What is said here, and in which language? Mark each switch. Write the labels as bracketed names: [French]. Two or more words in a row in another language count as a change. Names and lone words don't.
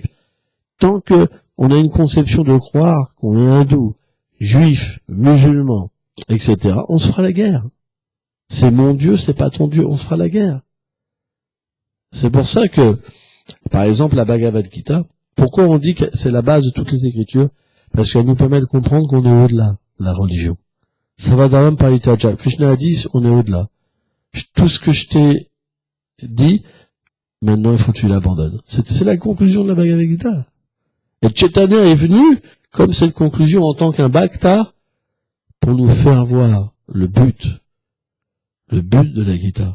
[French] Tant que on a une conception de croire qu'on est hindou, juif, musulman, etc., on se fera la guerre. C'est mon Dieu, c'est pas ton Dieu, on se fera la guerre. C'est pour ça que, par exemple, la Bhagavad Gita, pourquoi on dit que c'est la base de toutes les écritures? Parce qu'elle nous permet de comprendre qu'on est au-delà de la religion. [Sanskrit] Savadaram Paritaja. [French] Krishna a dit, on est au-delà. Tout ce que je t'ai dit, maintenant il faut que tu l'abandonnes. C'est la conclusion de la Bhagavad Gita. Et Chaitanya est venu comme cette conclusion en tant qu'un bhakta pour nous faire voir le but de la Gita.